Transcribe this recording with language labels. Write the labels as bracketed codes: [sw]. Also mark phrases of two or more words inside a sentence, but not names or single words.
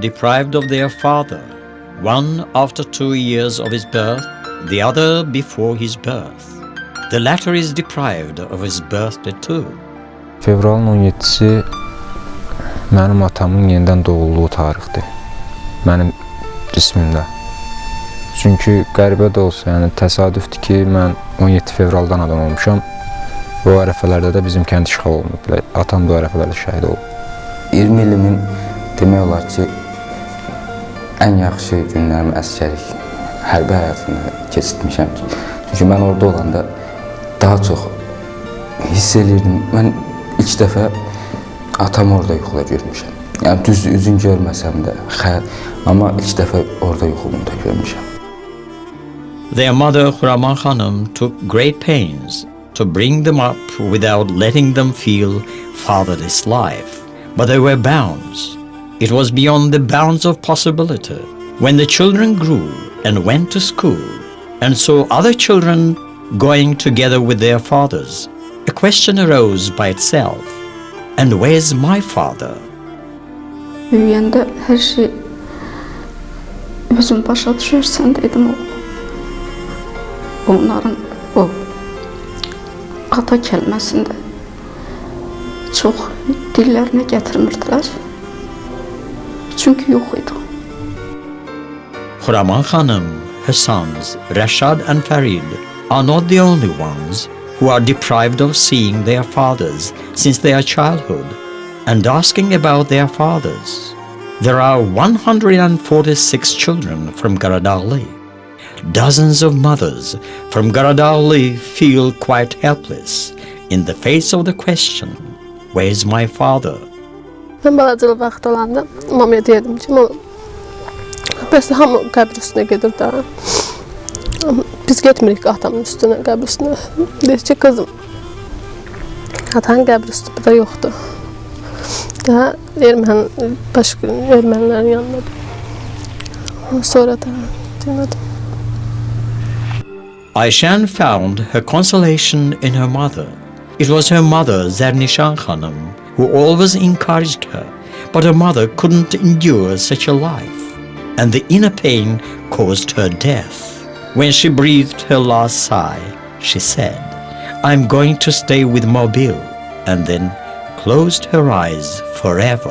[en] deprived of their father, one after 2 years of his birth, the other before his birth. The latter is deprived of his birthday too. [az] Fevralın 17-si mənim atamın yenidən doğulduğu tarixdir, mənim cismimdə. Çünki qəribə də olsa, yəni təsadüfdür ki, mən 17 fevraldan adam olmuşam. Bu ərəfələrdə də bizim kənd işğal olunub, atam bu ərəfələrdə şəhid olub. 20 ilimin demək olar ki, ən yaxşı günlərimi əsgərlik, hərbi həyatında keçirtmişəm. Çünki mən orada olanda daha çox hiss edirdim. Mən ilk dəfə atamı orada yuxuda görmüşəm. Yəni düz üzün görməsəm də, amma ilk dəfə orada yuxumda görmüşəm. [en] Their mother, Khuraman Khanım, took great pains to bring them up without letting them feel fatherless life. But there were bounds. It was beyond the bounds of possibility. When the children grew and went to school and saw other children going together with their fathers, a question arose by itself. And where's my father? [az] Büyüyəndə hər şey Özüm başa düşərsən dedim oğlum. Onların o ata kəlməsində çox dillərinə gətirmirdilər. Çünki yox idi. [en] Khuraman Khanım, her sons, Rashad and Farid, are not the only ones who are deprived of seeing their fathers since their childhood and asking about their fathers. There are 146 children from Qaradagli. Dozens of mothers from Qaradagli feel quite helpless in the face of the question, "Where's my father?" [az] Ben balacılı vaxt olanda mamaya deyirdim ki, bəs hamı qəbr üstünə gedir də. Biz getmirik atamın üstünə, qəbr üstünə. Deyir ki, kızım, atanın qəbr üstü burada yoxdur. Daha ermənilərin yanındadır. Sonra da demədim. [en] Ayşan found her consolation in her mother. It was her mother, Zernishan Khanım, who always encouraged her, but her mother couldn't endure such a life, and the inner pain caused her death. When she breathed her last sigh, she said, "I'm going to stay with Mobile," and then closed her eyes forever.